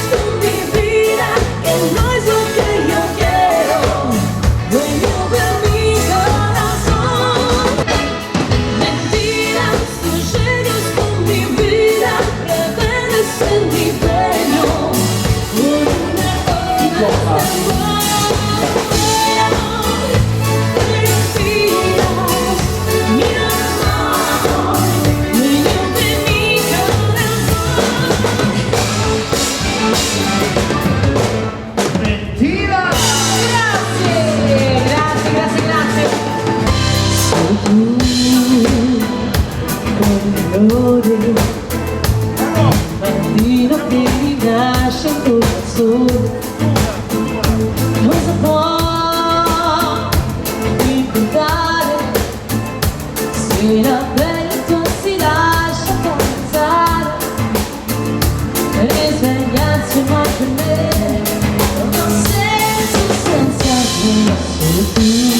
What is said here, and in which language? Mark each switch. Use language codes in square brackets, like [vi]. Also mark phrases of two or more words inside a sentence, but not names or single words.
[es] con mi vida, que no es lo que yo quiero, dueño de mi corazón, mentiras, tú llegas con mi vida, pretendes ser mi dueño, por una hora de amor, mentiras, mi amor, dueño de mi corazón. Mentira! [it] Grazie. Sei tu, colore, mattino che rinasce col sole, cosa può ricordare se la pelle tua si lascia carezzare e svegliarsi ma per me non ha senso senza te, solo tu.